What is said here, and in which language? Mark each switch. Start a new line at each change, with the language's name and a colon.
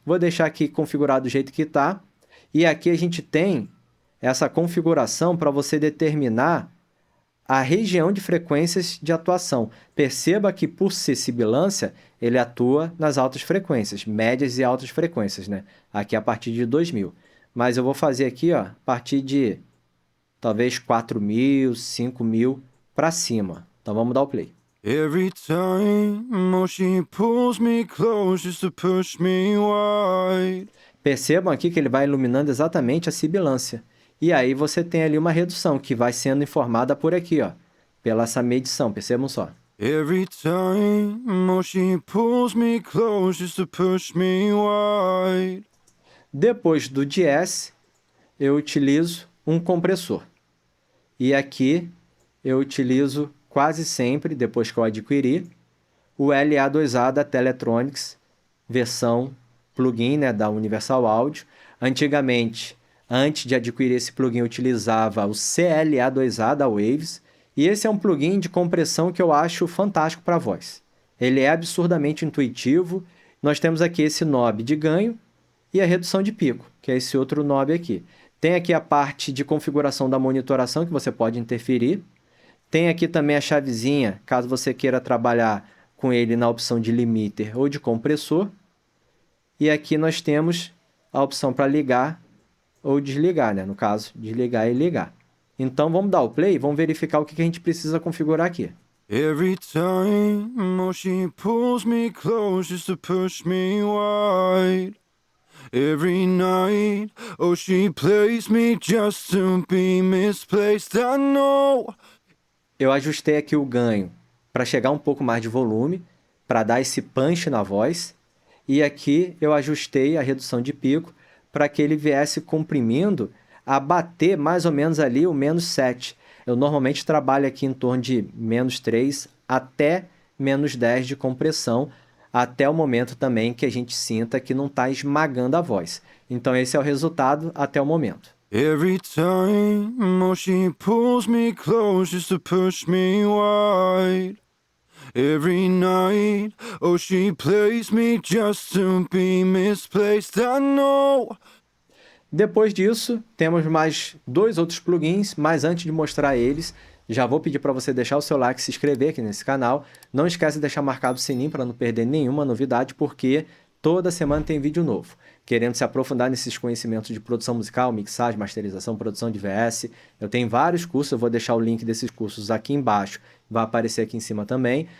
Portuguese: Vou deixar aqui configurado do jeito que está. E aqui a gente tem essa configuração para você determinar a região de frequências de atuação. Perceba que, por ser sibilância, ele atua nas altas frequências, médias e altas frequências, né? Aqui a partir de 2.000. Mas eu vou fazer aqui, ó, a partir de talvez 4.000, 5.000 para cima. Então vamos dar o play.
English: Every time she pulls me close just to push me wide.
Portuguese: Percebam aqui que ele vai iluminando exatamente a sibilância. E aí você tem ali uma redução que vai sendo informada por aqui, ó, pela essa medição, percebam só.
English: Every time she pulls me close just to push me wide.
Portuguese: Depois do de-esser, eu utilizo um compressor. E aqui eu utilizo quase sempre, depois que eu adquiri, o LA2A da Teletronics, versão plugin, né, da Universal Audio. Antigamente, antes de adquirir esse plugin, eu utilizava o CLA2A da Waves. E esse é um plugin de compressão que eu acho fantástico para voz. Ele é absurdamente intuitivo. Nós temos aqui esse knob de ganho e a redução de pico, que é esse outro knob aqui. Tem aqui a parte de configuração da monitoração, que você pode interferir. Tem aqui também a chavezinha, caso você queira trabalhar com ele na opção de limiter ou de compressor. E aqui nós temos a opção para ligar ou desligar, né? No caso, desligar e ligar. Então, vamos dar o play e vamos verificar o que a gente precisa configurar aqui.
English: Every time, oh, she pulls me close just to push me wide. Every night, oh, she plays me just to be misplaced. I know.
Portuguese: Eu ajustei aqui o ganho para chegar um pouco mais de volume, para dar esse punch na voz. E aqui eu ajustei a redução de pico para que ele viesse comprimindo a bater mais ou menos ali o -7. Eu normalmente trabalho aqui em torno de -3 até -10 de compressão, até o momento também que a gente sinta que não está esmagando a voz. Então esse é o resultado até o momento.
English: Every time, oh, she pulls me close just to push me wide. Every night, oh, she plays me just to be misplaced. I know.
Portuguese: Depois disso, temos mais 2 outros plugins, mas antes de mostrar eles, já vou pedir para você deixar o seu like e se inscrever aqui nesse canal. Não esquece de deixar marcado o sininho para não perder nenhuma novidade, porque toda semana tem vídeo novo. Querendo se aprofundar nesses conhecimentos de produção musical, mixagem, masterização, produção de VS, eu tenho vários cursos, eu vou deixar o link desses cursos aqui embaixo, vai aparecer aqui em cima também.